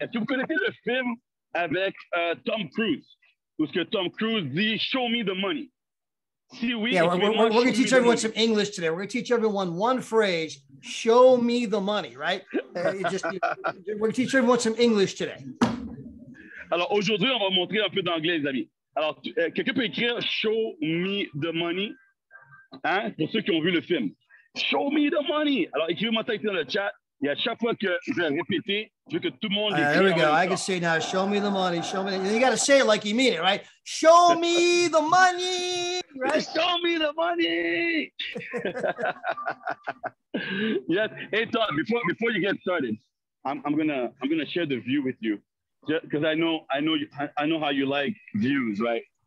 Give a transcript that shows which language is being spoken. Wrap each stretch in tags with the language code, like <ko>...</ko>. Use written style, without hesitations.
<fr>Est-ce que vous connaissez le film avec Tom Cruise? Où ce que Tom Cruise dit</fr> <en>"Show me the money"?</en> <fr>Si oui,</fr> <en>yeah, we're going to teach everyone some English today. We're going to teach everyone one phrase: "Show me the money." Right? We're going to teach everyone some English today.</en> <fr>Alors aujourd'hui, on va montrer un peu d'anglais, les amis. Alors, quelqu'un peut écrire</fr> <en>"Show me the money",</en> <fr>hein, pour ceux qui ont vu le film.</fr> <en>Show me the money.</en> <fr>Alors, écrivez-moi ça ici dans le chat. Et à chaque fois que je vais répéter, je veux que tout le monde l'écrive.</fr> <en>There we go. I can say now, show me the money. Show me. You got to say it like you mean it, right? Show me the money. Right? Show me the money. Yes. Hey, Todd, before you get started, I'm gonna share the view with you, because I know how you like views, right?</en>